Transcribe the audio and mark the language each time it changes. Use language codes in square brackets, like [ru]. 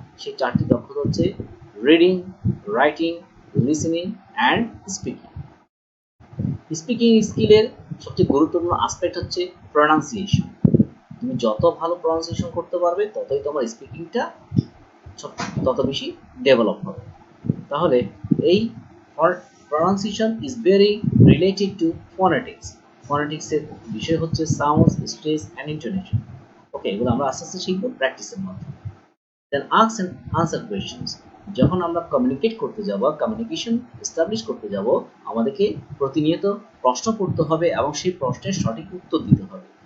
[bn] সেই 4টি দক্ষতা হচ্ছে reading, writing, listening and speaking. Speaking স্কিলের সবচেয়ে গুরুত্বপূর্ণ আসপেক্ট হচ্ছে প্রনাউন্সিয়েশন। তুমি যত ভালো প্রনাউন্সিয়েশন করতে পারবে, ততই তোমার স্পিকিংটা তত বেশি ডেভেলপ হবে। তাহলে এই [en] or pronunciation is very related to phonetics. [bn] phonetics এর বিষয় হচ্ছে সাউন্ডস, স্ট্রেস এন্ড ইন্টোনেশন। ওকে, এগুলো আমরা আস্তে আস্তে শিখবো প্র্যাকটিসের মাধ্যমে। [en] Then ask and answer questions. [bn] যখন আমরা কমিউনিকেট করতে যাব, কমিউনিকেশন এস্টাবলিশ করতে যাব, আমাদেরকে প্রতিনিয়ত প্রশ্ন করতে হবে এবং সেই প্রশ্নের সঠিক উত্তর দিতে হবে।